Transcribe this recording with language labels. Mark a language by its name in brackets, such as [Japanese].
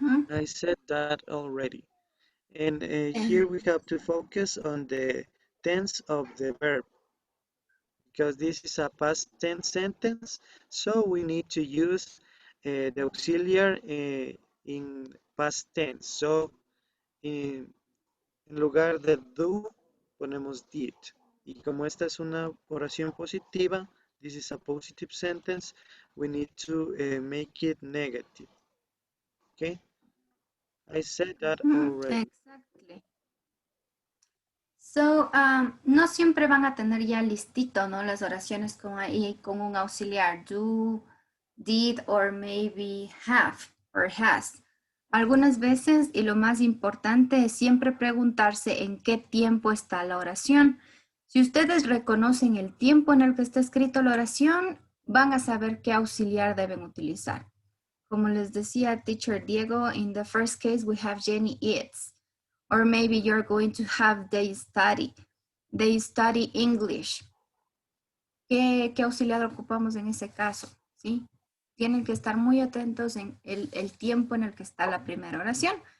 [English] I said that already. And here we have to focus on the tense of the verb because this is a past tense sentence, so we need to use the auxiliary in past tense. [Spanish] So, en lugar de do, ponemos did. Y como esta es una oración positiva, [English] this is a positive sentence, we need to make it negative. [Spanish] Okay? [English] I said that already. Exactly. [Spanish] So, no siempre van a tener ya listito, ¿no? Las oraciones con un auxiliar, do, did, [English] or maybe have, or has. [Spanish] Algunas veces, y lo más importante es siempre preguntarse en qué tiempo está la oración. Si ustedes reconocen el tiempo en el que está escrito la oración, van a saber qué auxiliar deben utilizar. Como les decía Teacher Diego, [English] in the first case we have Jenny eats. Or maybe you're going to have they study English. [Spanish] ¿Qué auxiliar ocupamos en ese caso? ¿Sí? Tienen que estar muy atentos en el tiempo en el que está la primera oración.